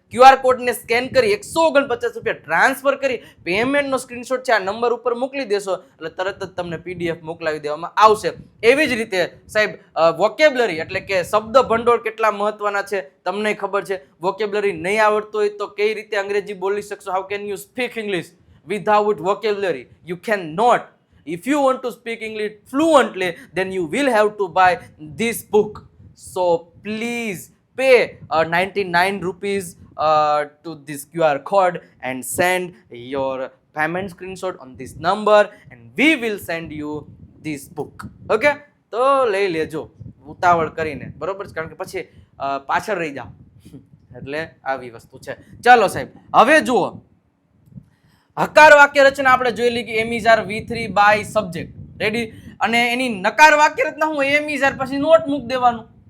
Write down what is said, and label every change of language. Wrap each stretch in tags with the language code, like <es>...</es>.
<gu>QR કોડને scan કરી 149 રૂપિયા ટ્રાન્સફર કરી પેમેન્ટનો સ્ક્રીનશોટ છે આ નંબર ઉપર મોકલી દેશો એટલે તરત જ તમને PDF મોકલાવી દેવામાં આવશે. એવી જ રીતે સાહેબ વોકેબ્લરી એટલે કે શબ્દ ભંડોળ કેટલા મહત્વના છે તમને ખબર છે. વોકેબ્લરી નહીં આવડતો હોય તો કઈ રીતે અંગ્રેજી બોલી શકશો?</gu> <en>How can you speak English without vocabulary? You cannot. If you want to speak English fluently, then you will have to buy this book. So please pay 99 rupees to this QR code and send your payment screenshot on this number and we will send you this book. Okay?</en> <gu>તો લઈ લેજો ઉતાવળ કરીને, બરોબર છે? કારણ કે પછી પાછળ રહી જાઓ. એટલે આવી વસ્તુ છે. ચાલો સાહેબ, હવે જુઓ હકાર વાક્ય રચના આપણે જોઈ લીધી કે એમ is R V3 by subject. Ready? અને એની નકાર વાક્ય રચના શું? એમ ઇઝ આર પછી નોટ મૂક દેવાનું.</gu>